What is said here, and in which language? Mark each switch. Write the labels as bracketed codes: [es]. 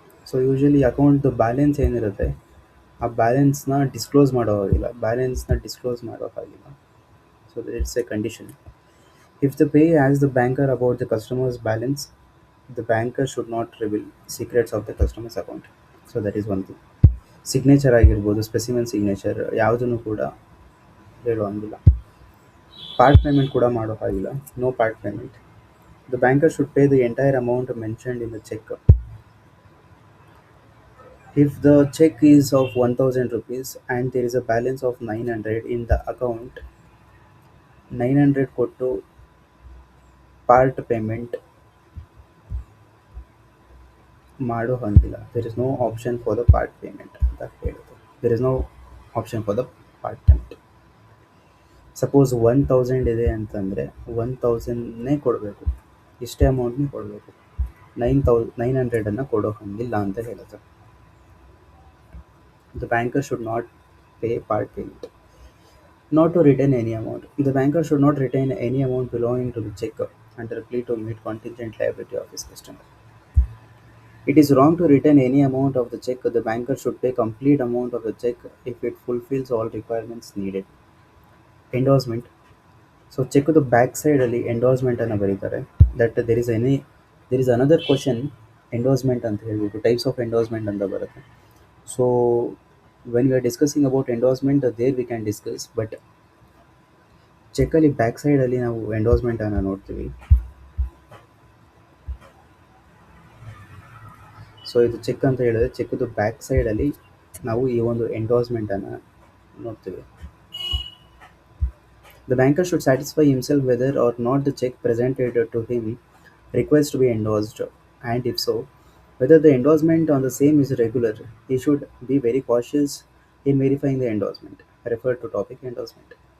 [en] So usually account the balance [kn] ಏನಿರುತ್ತೆ ಆ ಬ್ಯಾಲೆನ್ಸ್ನ disclose ಮಾಡೋ ಹಾಗಿಲ್ಲ, ಬ್ಯಾಲೆನ್ಸ್ನ ಡಿಸ್ಕ್ಲೋಸ್ ಮಾಡೋ ಹಾಗಿಲ್ಲ. [en] So it's a condition. If the pay asks the banker about the customer's balance, the banker should not reveal secrets of the customer's account. So that is one thing. [kn] Signature ಆಗಿರ್ಬೋದು, specimen signature ಯಾವುದನ್ನು ಕೂಡ ಹೇಳೋ ಹಂಗಿಲ್ಲ. Part payment ಕೂಡ ಮಾಡೋ ಹಾಗಿಲ್ಲ. [en] No part payment. The banker should pay the entire amount mentioned in the check. If the check is of 1000 rupees and there is a balance of 900 in the account, [kn] 900 ಕೊಟ್ಟು part payment ಮಾಡೋ ಹಂಗಿಲ್ಲ. [en] there is no option for the part payment [kn] ಅಂತ ಹೇಳೋದು. [en] There is no option for the part payment. [kn] Suppose 1000 ಇದೆ ಅಂತಂದರೆ 1000ನೇ ಕೊಡಬೇಕು, ಇಷ್ಟೇ ಅಮೌಂಟ್ನೇ ಕೊಡಬೇಕು. 900 ಕೊಡೋ ಹಂಗಿಲ್ಲ ಅಂತ ಹೇಳುತ್ತೆ. [en] The banker should not pay part payment. Not to retain any amount. The banker should not retain any amount belonging to the check under plea to meet contingent liability of his customer. It is wrong to retain any amount of the check. The banker should pay complete amount of the check if it fulfills all requirements needed. Endorsement. So check the back side [kn] ಅಲ್ಲಿ endorsement ಅನ್ನು ಬರೀತಾರೆ. [en] that there is another question endorsement [kn] ಅಂತ ಹೇಳ್ಬಿಟ್ಟು [en] types of endorsement [kn] ಅಂತ ಬರುತ್ತೆ. [en] so when we are discussing about endorsement there we can discuss, but [kn] ಚೆಕ್ಕಲ್ಲಿ back ಸೈಡಲ್ಲಿ ನಾವು ಎಂಡೋರ್ಸ್ಮೆಂಟನ್ನು ನೋಡ್ತೀವಿ. ಸೊ ಇದು ಚೆಕ್ ಅಂತ ಹೇಳಿದ್ರೆ ಚೆಕ್ದು ಬ್ಯಾಕ್ ಸೈಡಲ್ಲಿ ನಾವು ಈ ಒಂದು ಎಂಡೋರ್ಸ್ಮೆಂಟನ್ನು ನೋಡ್ತೀವಿ. [en] The banker should satisfy himself whether or not the check presented to him requires to be endorsed, and if so, whether the endorsement on the same is regular. He should be very cautious in verifying the endorsement. Refer to topic endorsement.